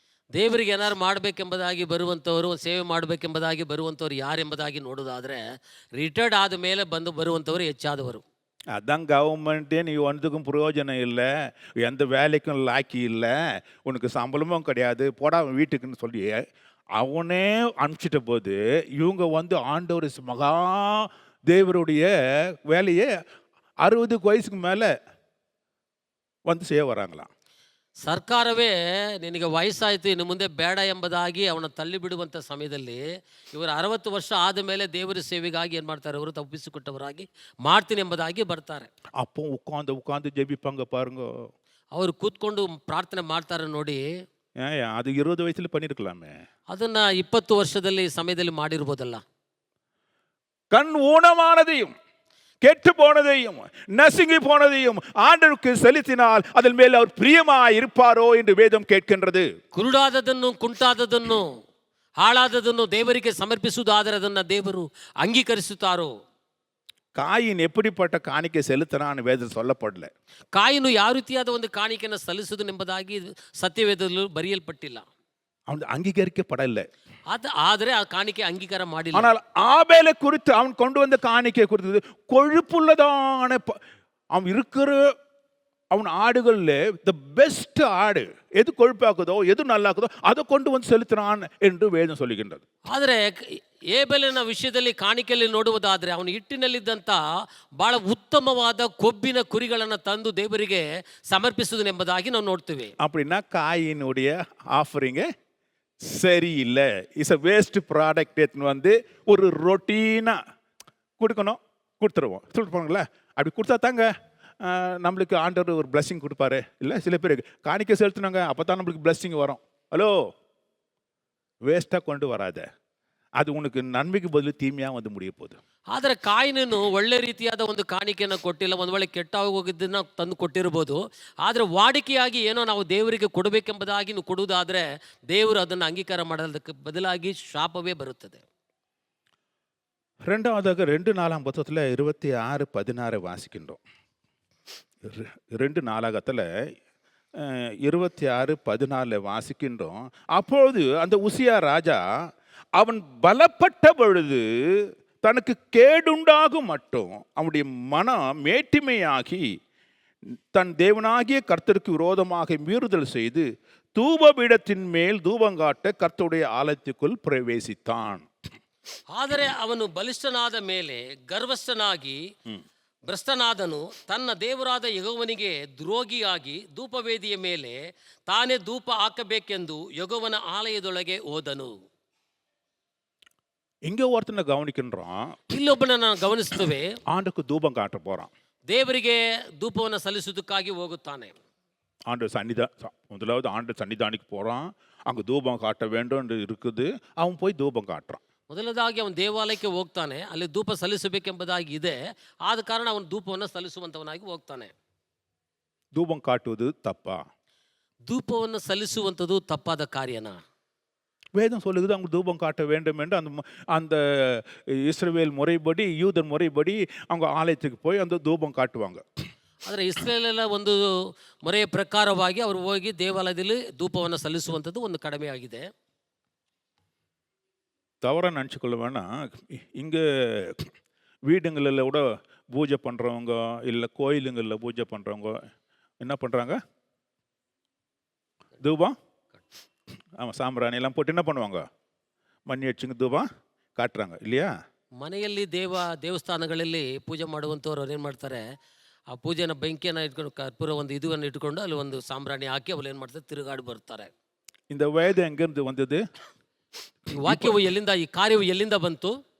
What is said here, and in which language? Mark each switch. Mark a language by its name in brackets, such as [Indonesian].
[Kannada] ದೇವರಿಗೆ ಏನಾರು ಮಾಡಬೇಕೆಂಬುದಾಗಿ ಬರುವಂಥವರು, ಸೇವೆ ಮಾಡಬೇಕೆಂಬುದಾಗಿ ಬರುವಂಥವ್ರು ಯಾರೆಂಬುದಾಗಿ ನೋಡೋದಾದರೆ ರಿಟೈರ್ಡ್ ಆದ ಮೇಲೆ ಬರುವಂಥವರು ಹೆಚ್ಚಾದವರು. [Tamil] அதான் கவர்மெண்ட்டே நீ ஒன்றுக்கும் பிரயோஜனம் இல்லை, எந்த வேலைக்கும் லாக்கி இல்லை, உனக்கு சம்பளமும் கிடையாது, போடா அவன் வீட்டுக்குன்னு சொல்லி அவனே அனுப்பிச்சிட்ட போது இவங்க வந்து ஆண்டவர் மகா தேவருடைய வேலையை 60 வயசுக்கு மேலே வந்து செய்ய வராங்களாம். [Kannada] ಸರ್ಕಾರವೇ ನಿನಗೆ ವಯಸ್ಸಾಯಿತು ಇನ್ನು ಮುಂದೆ ಬೇಡ ಎಂಬುದಾಗಿ ಅವನ ತಳ್ಳಿ ಬಿಡುವಂಥ ಸಮಯದಲ್ಲಿ ಇವರು 60 ವರ್ಷ ಆದ ಮೇಲೆ ದೇವರ ಸೇವೆಗಾಗಿ ಏನು ಮಾಡ್ತಾರೆ, ಅವರು ತಪ್ಪಿಸಿಕೊಟ್ಟವರಾಗಿ ಮಾಡ್ತೀನಿ ಎಂಬುದಾಗಿ ಬರ್ತಾರೆ. [Tamil] அப்போ உட்காந்து ஜெபிப்பாங்க பாருங்க. [Kannada] ಅವರು ಕೂತ್ಕೊಂಡು ಪ್ರಾರ್ಥನೆ ಮಾಡ್ತಾರೆ ನೋಡಿ. [Tamil] ஏன் அது 20 வயசுல பண்ணியிருக்கலாமே. [Kannada] ಅದನ್ನ 20 ವರ್ಷದಲ್ಲಿ ಸಮಯದಲ್ಲಿ ಮಾಡಿರ್ಬೋದಲ್ಲ. [Tamil] கண் ஊனமானதையும் கெட்டு போனதையும் நசுங்கி போனதையும் ஆண்டவருக்கு செலுத்தினால் அதன் மேல் அவர் பிரியமாய் இருப்பாரோ என்று வேதம் கேட்கின்றது. [Kannada] ಕುರುಡಾದದನ್ನು ಕುಂಟಾದದನ್ನು ಹಾಳಾದದನ್ನು ದೇವರಿಗೆ ಸಮರ್ಪಿಸುವುದಾದರೆ ಅದನ್ನು ದೇವರು ಅಂಗೀಕರಿಸುತ್ತಾರೋ. [Tamil] காயின் எப்படிப்பட்ட காணிக்கை செலுத்தினான்னு வேதம் சொல்லப்படல. [Kannada] ಕಾಯಿನು ಯಾವ ರೀತಿಯಾದ ಒಂದು ಕಾಣಿಕೆಯನ್ನು ಸಲ್ಲಿಸುವುದೆಂಬುದಾಗಿ ಸತ್ಯವೇದದಲ್ಲಿ ಬರೆಯಲ್ಪಟ್ಟಿಲ್ಲ. [Tamil] அவன் அங்கீகரிக்கப்படலை. [Kannada] ಆದರೆ ಆ ಕಾಣಿಕೆ ಅಂಗೀಕಾರ ಮಾಡಿಲ್ಲ. [Tamil] ஆனால் ஆபேலை குறித்து அவன் கொண்டு வந்த காணிக்கை குறித்து கொழுப்புள்ளதான அவன் இருக்கிற அவன் ஆடுகள்ல [English] the best [Tamil] ஆடு எது கொழுப்பாக்குதோ எது நல்லாக்குதோ அதை கொண்டு வந்து செலுத்தினான் என்று வேதம் சொல்லுகின்றது. [Kannada] ಆದರೆ ಏಬೆಲಿನ ವಿಷಯದಲ್ಲಿ ಕಾಣಿಕೆಯಲ್ಲಿ ನೋಡುವುದಾದರೆ ಅವನು ಹಿಟ್ಟಿನಲ್ಲಿದ್ದಂಥ ಬಹಳ ಉತ್ತಮವಾದ ಕೊಬ್ಬಿನ ಕುರಿಗಳನ್ನು ತಂದು ದೇವರಿಗೆ ಸಮರ್ಪಿಸುವುದೆಂಬುದಾಗಿ ನಾವು ನೋಡ್ತೀವಿ. [Tamil] அப்படின்னா காயினுடைய ஆஃபரிங்க சரியில்லை, [English] is a waste product [Tamil] எடுத்துன்னு வந்து ஒரு ரொட்டீனாக கொடுக்கணும், கொடுத்துருவோம் சொல்லிட்டு அப்படி கொடுத்தா தாங்க நம்மளுக்கு ஆண்டவர் ஒரு பிளஸ்ஸிங் கொடுப்பாரு. இல்லை சில பேருக்கு காணிக்கை செலுத்தினாங்க அப்போ தான் நம்மளுக்கு பிளஸ்ஸிங் வரும். ஹலோ, வேஸ்ட்டாக கொண்டு வராத, அது உனக்கு நன்மைக்கு பதில் தீமையாக வந்து முடிய போகுது. [Kannada] ಆದರೆ ಕಾಯಿನನು ಒಳ್ಳೆ ರೀತಿಯಾದ ಒಂದು ಕಾಣಿಕೆಯನ್ನು ಕೊಟ್ಟಿಲ್ಲ, ಒಂದು ವೇಳೆ ಕೆಟ್ಟ ಹೋಗಿದ್ದನ್ನು ತಂದು ಕೊಟ್ಟಿರ್ಬೋದು. ಆದರೆ ವಾಡಿಕೆಯಾಗಿ ಏನೋ ನಾವು ದೇವರಿಗೆ ಕೊಡಬೇಕೆಂಬುದಾಗಿ ನೀವು ಕೊಡುವುದಾದರೆ ದೇವರು ಅದನ್ನು ಅಂಗೀಕಾರ ಮಾಡೋದಕ್ಕೆ ಬದಲಾಗಿ ಶಾಪವೇ ಬರುತ್ತದೆ. [Tamil] ரெண்டாவதாக 2:4 26:16 வாசிக்கின்றோம். 2:4 26:14 வாசிக்கின்றோம். அப்பொழுது அந்த உசியா ராஜா அவன் பலப்பட்ட பொழுது தனக்கு கேடுண்டாகும் மட்டும் அவனுடைய மனம் மேட்டிமையாகி தன் தேவனாகிய கர்த்தருக்கு விரோதமாக மீறுதல் செய்து தூபபீடத்தின் மேல் தூபங்காட்ட கர்த்தருடைய ஆலயத்துக்குள் பிரவேசித்தான். [Kannada] ಆದರೆ ಅವನು ಬಲಿಷ್ಠನಾದ ಮೇಲೆ ಗರ್ವಸ್ಥನಾಗಿ ಭ್ರಷ್ಟನಾದನು, ತನ್ನ ದೇವರಾದ ಯೆಹೋವನಿಗೆ ದ್ರೋಹಿಯಾಗಿ ಧೂಪವೇದಿಯ ಮೇಲೆ ತಾನೇ ಧೂಪ ಹಾಕಬೇಕೆಂದು ಯೆಹೋವನ ಆಲಯದೊಳಗೆ ಹೋದನು. [Tamil] இங்க ஒருத்தனை கவனிக்கின்றோம். [Kannada] ಇಲ್ಲೊಬ್ಬನನ್ನು ಗಮನಿಸ್ತೇವೆ. [Tamil] ஆண்டுக்கு தூபம் காட்ட போறான். [Kannada] ದೇವರಿಗೆ ಧೂಪವನ್ನು ಸಲ್ಲಿಸುವುದಕ್ಕಾಗಿ ಹೋಗುತ್ತಾನೆ. [Tamil] ஆண்டு முதலாவது ஆண்டு சன்னிதானிக்கு போறான். அங்க தூபம் காட்ட வேண்டும் என்று இருக்குது. அவன் போய் தூபம் காட்டுறான். [Kannada] ಮೊದಲದಾಗಿ ಅವನು ದೇವಾಲಯಕ್ಕೆ ಹೋಗ್ತಾನೆ, ಅಲ್ಲಿ ಧೂಪ ಸಲ್ಲಿಸಬೇಕೆಂಬುದಾಗಿ ಇದೆ. ಆದ ಕಾರಣ ಅವನು ಧೂಪವನ್ನು ಸಲ್ಲಿಸುವಂತವನಾಗಿ ಹೋಗ್ತಾನೆ. [Tamil] தூபம் காட்டுவது தப்பா? [Kannada] ಧೂಪವನ್ನು ಸಲ್ಲಿಸುವಂಥದ್ದು ತಪ್ಪಾದ ಕಾರ್ಯನಾ? [Tamil] வேதம் சொல்லுகிறது அவங்க தூபம் காட்ட வேண்டும் என்று அந்த இஸ்ரவேல் முறைப்படி யூதர் முறைப்படி அவங்க ஆலயத்துக்கு போய் அந்த தூபம் காட்டுவாங்க. [Kannada] ಆದರೆ ಇಸ್ರೇಲೆಲ್ಲ ಒಂದು ಮೊರೆಯ ಪ್ರಕಾರವಾಗಿ ಅವರು ಹೋಗಿ ದೇವಾಲಯದಲ್ಲಿ ಧೂಪವನ್ನು ಸಲ್ಲಿಸುವಂಥದ್ದು ಒಂದು ಕಡಿಮೆಯಾಗಿದೆ. [Tamil] தவறாக நினச்சிக்கொள்ள வேணாம். இங்கே வீடுங்களில் கூட பூஜை பண்ணுறவங்க இல்லை கோயிலுங்களில் பூஜை பண்ணுறவங்க என்ன பண்ணுறாங்க, தூபம் ஆமாம் சாம்பிராணி எல்லாம் போட்டு என்ன பண்ணுவாங்க, மண்ணி அடிச்சுங்க தூபம் காட்டுறாங்க இல்லையா? [Kannada] ಮನೆಯಲ್ಲಿ ದೇವಸ್ಥಾನಗಳಲ್ಲಿ ಪೂಜೆ ಮಾಡುವಂಥವ್ರು ಅವ್ರು ಏನು ಮಾಡ್ತಾರೆ, ಆ ಪೂಜೆನ ಬೆಂಕಿಯನ್ನು ಇಟ್ಕೊಂಡು ಕರ್ಪೂರ ಒಂದು ಇದನ್ನು ಇಟ್ಕೊಂಡು ಅಲ್ಲಿ ಒಂದು ಸಾಂಬ್ರಾಣಿ ಹಾಕಿ ಅವ್ರು ಏನು ಮಾಡ್ತಾರೆ, ತಿರುಗಾಡಿ ಬರ್ತಾರೆ. [Tamil] இந்த வேதம் எங்கேருந்து வந்தது? [Kannada] ಈ ವಾಕ್ಯವು ಎಲ್ಲಿಂದ, ಈ ಕಾರ್ಯವು ಎಲ್ಲಿಂದ ಬಂತು?